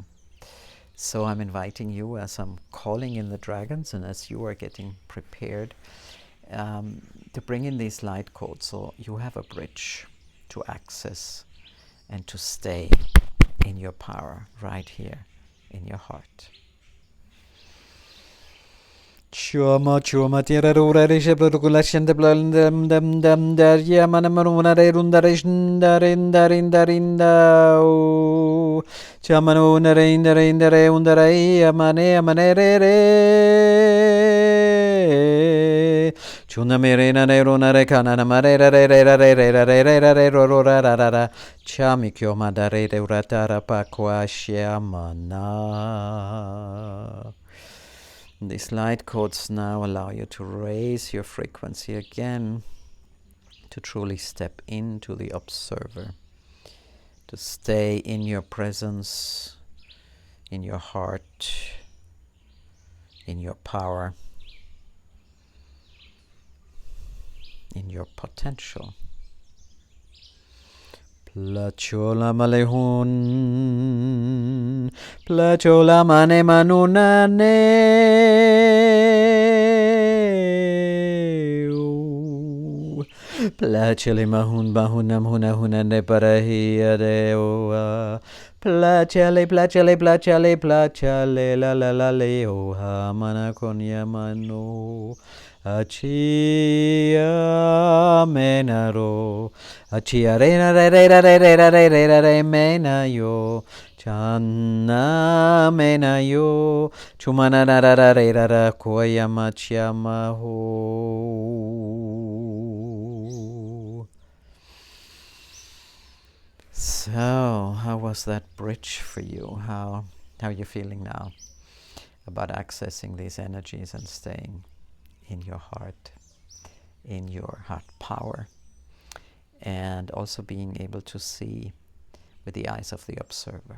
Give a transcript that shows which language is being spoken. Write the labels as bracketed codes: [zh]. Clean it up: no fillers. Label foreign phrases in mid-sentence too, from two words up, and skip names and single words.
[en] So I'm inviting you, as I'm calling in the dragons and as you are getting prepared, to bring in these light codes, so you have a bridge to access and to stay in your power right here in your heart. Chuma chuma tira rura rishe produculation de blundem dem dem der yamanamuna de rundarinda rinda rinda rinda chamanuna rinda rinda re undare amane amane re chuna merena ne runa re kanana mare re re re re re re re re re re ro ro ra ra ra ra chamikyo madare de uratara pakwa shyamana. These light codes now allow you to raise your frequency again, to truly step into the observer, to stay in your presence, in your heart, in your power, in your potential. Plachola malehun, plachola mane manunane, plachele mahun bahunam hunahunane parahia deoa, plachele la la la leoha manakonya mano. Achia menaro, achia rena re re re re re re re re re re menayo, channa menayo, chumana ra ra ra re ra ra koyama chiama ho. So, how was that bridge for you? How are you feeling now about accessing these energies and staying in your heart, in your heart power, and also being able to see with the eyes of the observer?